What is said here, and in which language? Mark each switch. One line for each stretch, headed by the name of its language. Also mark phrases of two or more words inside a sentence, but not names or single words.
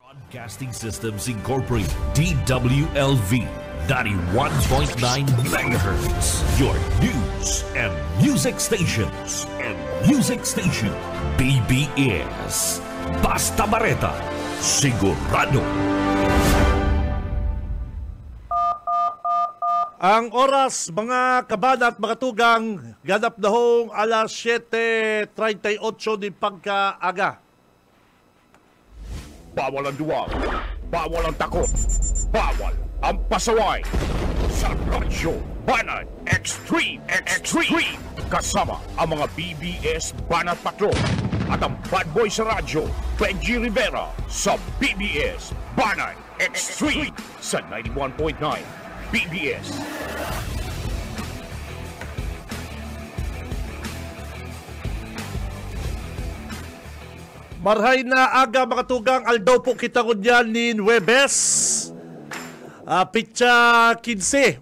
English: Broadcasting Systems Incorporated, DWLV, 91.9 megahertz. Your news and music stations.
Bikol: BBS. Basta Bareta, sigurado. Ang oras, mga kabana at mga tugang, ganap na hong alas 7:38 din pagkaaga.
Filipino: Bawal ang duwag, bawal ang takot, bawal ang pasaway. Sa Radyo Banat Extreme, kasama ang mga BBS Banat Patrol at ang bad boy sa radyo, Benji Rivera sa BBS Banat Extreme sa 91.9 BBS.
Bikol: Marhay na aga mga tugang, aldaw po kita kunyan ni Webes. Pitsa 15.